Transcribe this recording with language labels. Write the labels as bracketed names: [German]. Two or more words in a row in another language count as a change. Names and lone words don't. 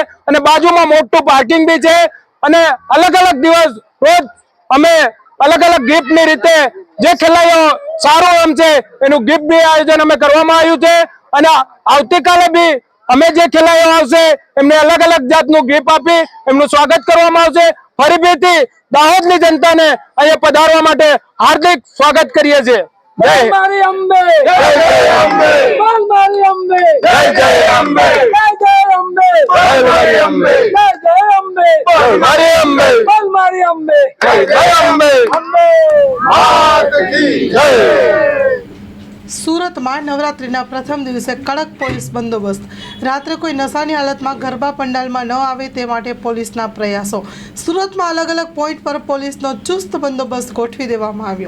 [Gujarati] અને બાજુમાં મોટું પાર્કિંગ બી છે અને અલગ અલગ દિવસ રોજ અમે અલગ અલગ ગિફ્ટ ની રીતે જે ખેલાયો સારો એમ છે એનું ગિફ્ટ બી આયોજન અમે કરવામાં આવ્યું છે. અને આવતીકાલે બી અમે જે ખેલાયો આવશે એમને અલગ અલગ જાતનું ગિફ્ટ આપી એમનું સ્વાગત કરવામાં આવશે. ફરીથી દાહોદની જનતાને અહીંયા પધારવા માટે હાર્દિક સ્વાગત કરીએ છીએ. જય મારી અંબે, જય જય અંબે, બોલ મારી અંબે, જય જય અંબે, જય જય અંબે, બોલ મારી અંબે, જય જય અંબે, બોલ મારી અંબે, બોલ મારી અંબે, જય જય અંબે, [Hindi] अंबे मात की जय. [Gujarati] સુરતમાં નવરાત્રિના પ્રથમ દિવસે કડક પોલીસ બંદોબસ્ત. રાત્રે કોઈ નશાની હાલતમાં ગરબા પંડાલમાં ન આવે તે માટે પોલીસના પ્રયાસો. સુરતમાં અલગ અલગ પોઈન્ટ પર પોલીસનો ચુસ્ત બંદોબસ્ત ગોઠવી દેવામાં આવ્યો.